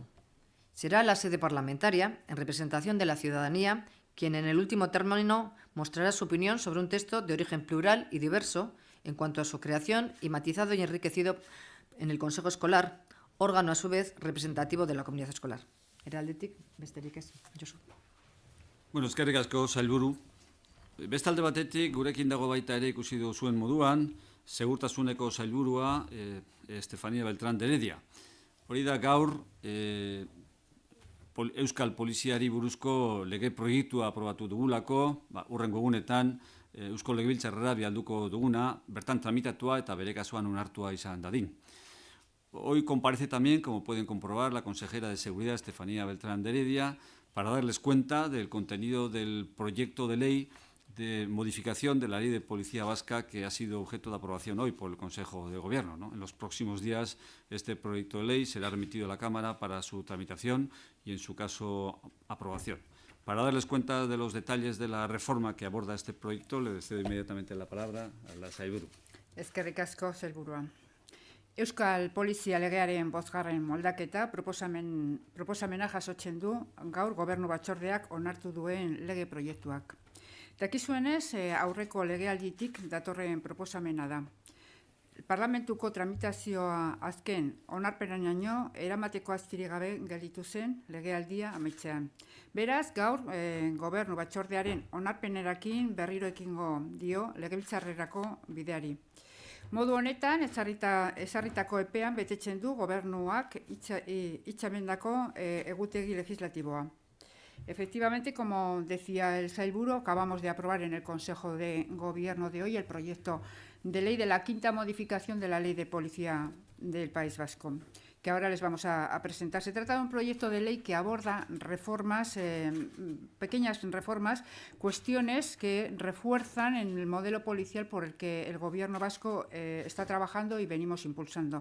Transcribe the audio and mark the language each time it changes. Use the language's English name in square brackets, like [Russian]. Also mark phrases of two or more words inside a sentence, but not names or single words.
[Spanish] Será la sede parlamentaria, en representación de la ciudadanía, quien en el último término mostrará su opinión sobre un texto de origen plural y diverso en cuanto a su creación y matizado y enriquecido en el Consejo Escolar, órgano a su vez representativo de la comunidad escolar. [Basque] Eraldetik, besterik ez, Josu. Bueno, eskerrik asko, sailburu. Bestalde batetik, gurekin dago baita ere ikusi duzuen moduan, segurtasuneko sailburua Estefania Beltrán de Heredia. Hori da gaur Euskal Poliziari buruzko lege proiektua aprobatu dugulako, hurrengo egunetan Eusko Legebiltzarrera bialduko duguna, bertan tramitatua eta bere kasuan onartua izan dadin. [Spanish] Hoy comparece también, como pueden comprobar, la consejera de Seguridad, Estefanía Beltrán de Heredia, para darles cuenta del contenido del proyecto de ley de modificación de la Ley de Policía Vasca que ha sido objeto de aprobación hoy por el Consejo de Gobierno, ¿no? En los próximos días este proyecto de ley será remitido a la Cámara para su tramitación y, en su caso, aprobación. Para darles cuenta de los detalles de la reforma que aborda este proyecto, le cedo inmediatamente la palabra a la sailburu. [Basque] Eskerrik asko, sailburua. Euskal Polizia legearen 5. moldaketa proposamena jasotzen du gaur Gobernu Batzordeak onartu duen lege proiektuak. Dakizuenez, aurreko legealditik datorren proposamena da. Parlamentuko tramitazioa azken onarpeneraino eramateko astirik gabe gelditu zen legealdia amaitzean. Beraz, gaur Gobernu Batzordearen onarpenerakin berriro ekingo dio Legebiltzarrerako bideari. Modu honetan, ezarritako epean betetzen du Gobernuak hitzamendako egutegi legislatiboa. [Spanish] Efectivamente, como decía el sailburu, acabamos de aprobar en el Consejo de Gobierno de hoy el proyecto de ley de la 5ª modificación de la Ley de Policía del País Vasco, que ahora les vamos a presentar. Se trata de un proyecto de ley que aborda reformas, pequeñas reformas, cuestiones que refuerzan en el modelo policial por el que el Gobierno vasco está trabajando y venimos impulsando.